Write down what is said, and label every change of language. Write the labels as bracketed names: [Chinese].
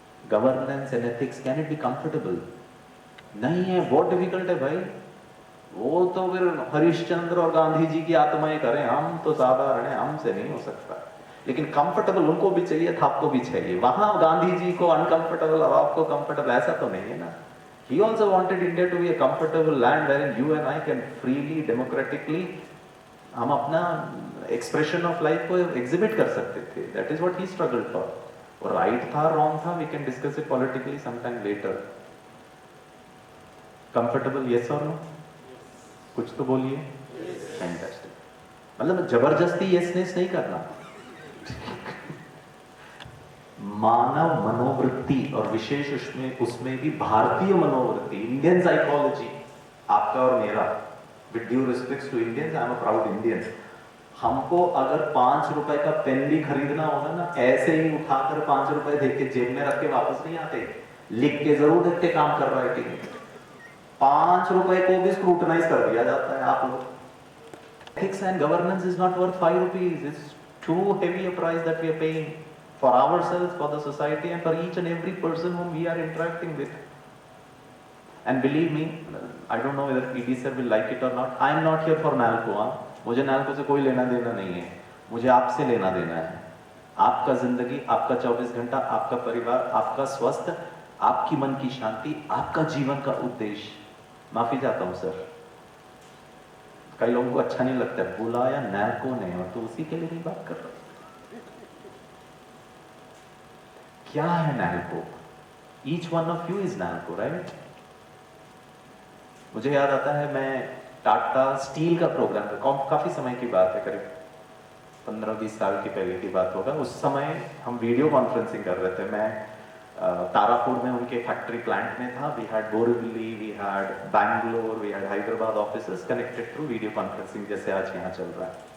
[English] Governance and ethics, can it be comfortable? [Hindi] नहीं है, बहुत डिफिकल्ट है भाई। वो तो फिर हरिश्चंद्र और गांधी जी की आत्माएं करें, हम तो साधारण है, हमसे नहीं हो सकता। लेकिन कंफर्टेबल उनको भी चाहिए था, आपको भी चाहिए। वहां गांधी जी को अनकंफर्टेबल और आपको कंफर्टेबल, ऐसा तो नहीं है ना। [English] He also wanted India to be a comfortable land wherein you and I can freely, democratically, [Hindi] हम अपना एक्सप्रेशन ऑफ लाइफ को एग्जिबिट कर सकते थे। [English] That is what he struggled for. [Hindi] और राइट था रॉन्ग था, [English] We can discuss it politically sometime later. [Hindi] Comfortable yes और नो? कुछ तो बोलिए। फैंटास्टिक। मतलब जबरदस्ती यस नेस नहीं करना। मानव मनोवृत्ति, और विशेष उसमें भी भारतीय मनोवृत्ति, इंडियन साइकोलॉजी, आपका और मेरा, [English] With due respect to Indians, I am a proud Indian. [Hindi] हमको अगर 5 रुपए का पेन भी खरीदना होगा ना, ऐसे ही उठाकर 5 रुपए दे के जेब में रख के वापस नहीं आते, लिख के जरूर देखते काम कर रहा है कि नहीं। 5 रुपए को भी स्क्रूटनाइज कर दिया जाता है आप लोग। [English] Ethics and governance is not worth 5 rupees. It's too heavy a price that we are paying for ourselves, for the society, and for each and every person whom we are interacting with. And believe me, I don't know whether PD sir will like it or not. I am not here for NALCO. [Hindi] मुझे NALCO से कोई लेना देना नहीं है, मुझे आपसे लेना देना है। आपका जिंदगी, आपका 24 घंटा, आपका परिवार, आपका स्वास्थ्य, आपकी मन की शांति, आपका जीवन का उद्देश्य। माफी चाहता हूं सर, कई लोगों को अच्छा नहीं लगता है, बुलाया NALCO ने और तो उसी के लिए नहीं बात कर रहा। क्या है NALCO? [English] Each one of you is NALCO, right? [Hindi] मुझे याद आता है, मैं टाटा स्टील का प्रोग्राम था, काफी समय की बात है, करीब 15-20 साल की पहले की बात होगा। उस समय हम वीडियो कॉन्फ्रेंसिंग कर रहे थे। मैं तारापुर में उनके फैक्ट्री प्लांट में था। [English] we had Borivali, we had Bangalore, we had Hyderabad offices connected through video conferencing, [Hindi] जैसे आज यहाँ चल रहा है।